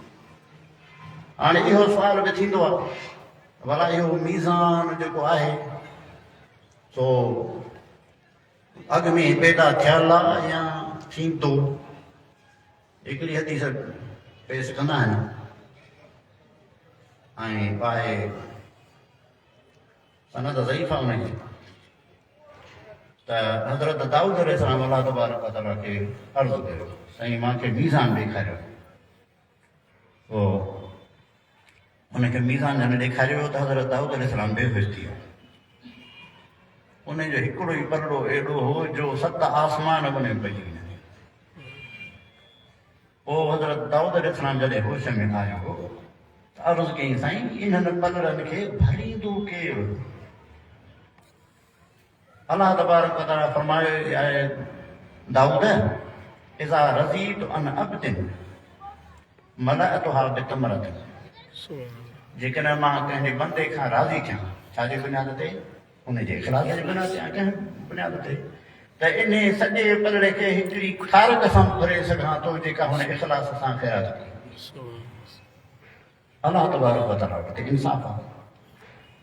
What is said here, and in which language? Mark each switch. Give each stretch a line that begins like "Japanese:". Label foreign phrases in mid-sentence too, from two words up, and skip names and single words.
Sindhi: हाणे इहो सुवाल बि थींदो आहे भला इहो मीज़ान जेको आहे सो अॻु में पैदा थियल आहे या थींदो। हिकिड़ी हदीस पेश कंदा आहिनि ऐं आहे सनद ज़ईफ़ आहे उनजी त हज़रत दाऊद अलैहिस्सलाम
Arabic: الله تبارك وتعالى
Sindhi: खे अर्ज़ु कयो, साईं मूंखे मीज़ान ॾेखारियो। पोइ उनखे मीज़ान जॾहिं ॾेखारियो त हज़रत दाऊद अलैहिस्सलाम बेहोश थी वियो। उनजो हिकिड़ो ई पलड़ो एॾो हो जो 7 आसमान में पइजी वञे। पोइ हज़रत दाऊद अलैहिस्सलाम जॾहिं होश में आयो त अर्ज़ु कयईं, साईं इन्हनि पलड़नि खे भरींदो केरु?
Arabic: الله تبارك وتعالى
Sindhi: फरमायो आहे
Arabic: داود إذا رضيت عن عبد ملأتها بتمرة,
Sindhi: जेकॾहिं मां कंहिंजे बंदे खां राज़ी थियां, छाजे बुनियाद ते? उनजे इख़लास जे बुनियाद ते, कंहिं बुनियाद ते त इन सॼे पलड़े खे हिकिड़ी खारक सां भरे सघां थो जेका हुन इख़लास सां ख़ैरात कई।
Arabic: الله تبارك وتعالى
Sindhi: वटि इंसाफ़ आहे।